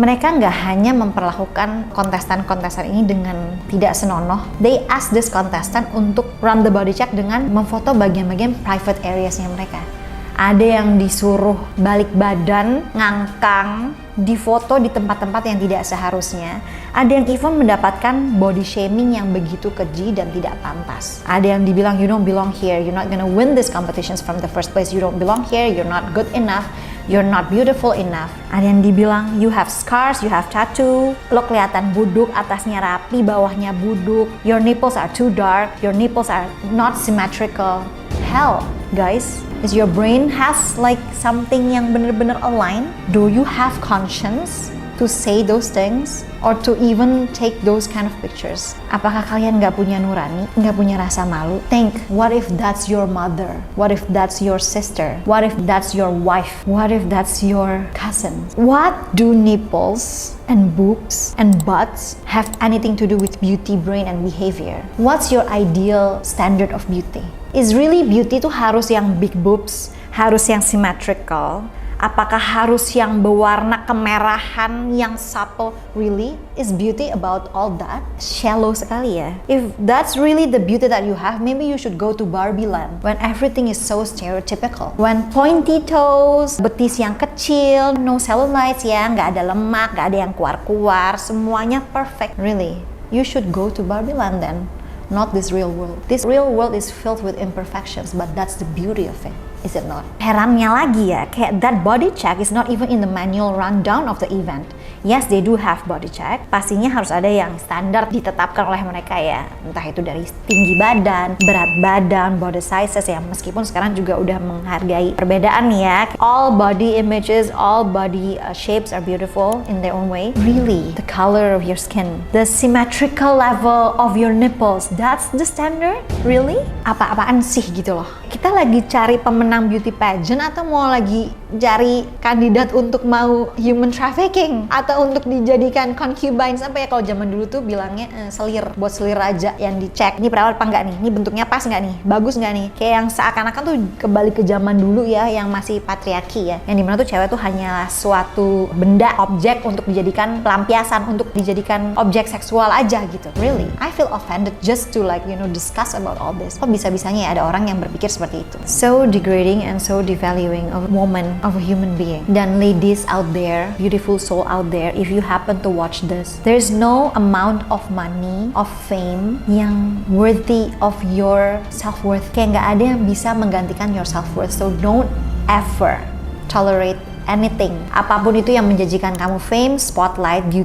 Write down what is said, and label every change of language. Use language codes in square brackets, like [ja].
[id] Mereka nggak hanya memperlakukan kontestan-kontestan ini dengan tidak senonoh, [en] they ask this contestant [id] untuk [en] run the body check [id] dengan memfoto bagian-bagian private areasnya mereka. Ada yang disuruh balik badan, ngangkang, difoto di tempat-tempat yang tidak seharusnya. Ada yang even mendapatkan body shaming yang begitu keji dan tidak pantas. Ada yang dibilang, [en] you don't belong here, you're not gonna win these competitions from the first place, you don't belong here, you're not good enough, you're not beautiful enough. [id] Ada yang dibilang, [en] you have scars, you have tattoo, [id] lo kelihatan buduk, atasnya rapi, bawahnya buduk, [en] your nipples are too dark, your nipples are not symmetrical. Hell, guys, is your brain has like something [id] yang bener-bener [en] align? Do you have conscience to say those things or to even take those kind of pictures? [id] Apakah kalian nggak punya nurani, nggak punya rasa malu? [en] Think, what if that's your mother? What if that's your sister? What if that's your wife? What if that's your cousin? What do nipples and boobs and butts have anything to do with beauty, brain, and behavior? What's your ideal standard of beauty? Is really beauty [id] tuh harus yang [en] big boobs, [id] harus yang [en] symmetrical? [id] Apakah harus yang berwarna kemerahan yang supple? [en] Really? Is beauty about all that? Shallow [id] sekali ya. [en] If that's really the beauty that you have, maybe you should go to Barbie land when everything is so stereotypical. When pointy toes, [id] betis yang kecil, [en] no cellulites [id] ya, nggak ada lemak, nggak ada yang keluar-keluar, semuanya perfect. [en] Really? You should go to Barbie land then. Not this real world. This real world is filled with imperfections, but that's the beauty of it, is it not? [id] Herannya lagi ya, kayak [en] that body check is not even in the manual rundown of the event. Yes, they do have body check. [id] Pastinya harus ada yang standar ditetapkan oleh mereka ya. Entah itu dari tinggi badan, berat badan, body sizes ya. Meskipun sekarang juga udah menghargai perbedaan ya. [en] All body images, all body shapes are beautiful in their own way. Really, the color of your skin, the symmetrical level of your nipples, that's the standard? [id] Really? Apa-apaan sih gitu loh. Kita lagi cari pemenang beauty pageant atau mau lagi cari kandidat untuk mau human trafficking atau untuk dijadikan concubines apa ya, kalau zaman dulu tuh bilangnya selir, buat selir raja yang dicek ini perawat apa enggak nih, ini bentuknya pas enggak nih, bagus enggak nih, kayak yang seakan-akan tuh kembali ke zaman dulu ya yang masih patriarki ya, yang dimana tuh cewek tuh hanya suatu benda, objek untuk dijadikan pelampiasan, untuk dijadikan objek seksual aja gitu. [en] Really, I feel offended just to like discuss about all this. [id] Kok bisa-bisanya ya ada orang yang berpikir seperti itu? [en] So degrading and so devaluing of a woman, of a human being. Dan ladies out there, beautiful soul out there, if you happen to watch this, there's no amount of money, of fame yang worthy of your self-worth. [id] Kayak nggak ada yang bisa menggantikan [en] your self-worth. So don't ever tolerate anything, [id] apapun itu yang menjanjikan kamu [en] fame, spotlight, beauty.